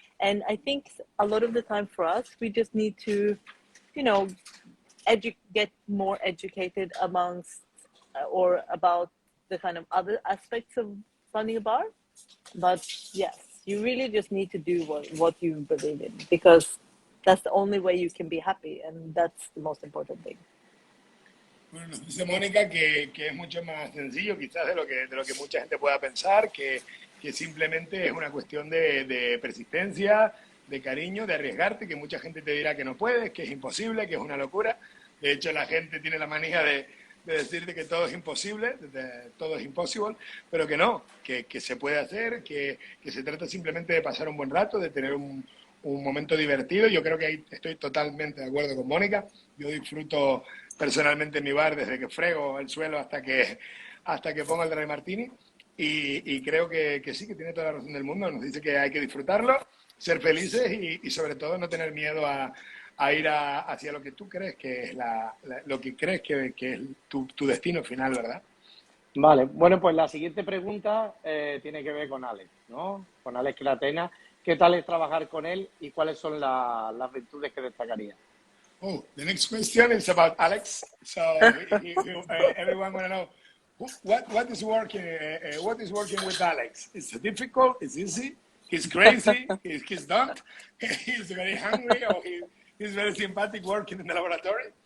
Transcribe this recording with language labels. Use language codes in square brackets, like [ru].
[en] And I think a lot of the time for us, we just need to, you know, get more educated amongst or about the kind of other aspects of running a bar. But yes, you really just need to do what you believe in, because that's the only way you can be happy, and that's the most important thing. [es] Bueno, nos dice Mónica que es mucho más sencillo quizás de lo que mucha gente pueda pensar, que simplemente es una cuestión de persistencia, de cariño, de arriesgarte, que mucha gente te dirá que no puedes, que es imposible, que es una locura. De hecho, la gente tiene la manía de decirte que todo es imposible, todo es imposible, pero que no, que se puede hacer, que se trata simplemente de pasar un buen rato, de tener un momento divertido. Yo creo que ahí estoy totalmente de acuerdo con Mónica. Yo disfruto personalmente mi bar desde que frego el suelo hasta que pongo el Dry Martini y creo que sí, que tiene toda la razón del mundo. Nos dice que hay que disfrutarlo, ser felices y sobre todo no tener miedo a ir hacia lo que tú crees que es lo que crees que es tu destino final, ¿verdad? Vale, bueno, pues la siguiente pregunta tiene que ver con Alex, ¿no? Con Alex Cratena. ¿Qué tal es trabajar con él y cuáles son las virtudes que destacaría? [en] Oh, the next question is about Alex. So everyone want to know what is working with Alex. Is it difficult? Is it easy? He's crazy. He's dumb. He's very hungry, or he's very sympathetic working in the laboratory.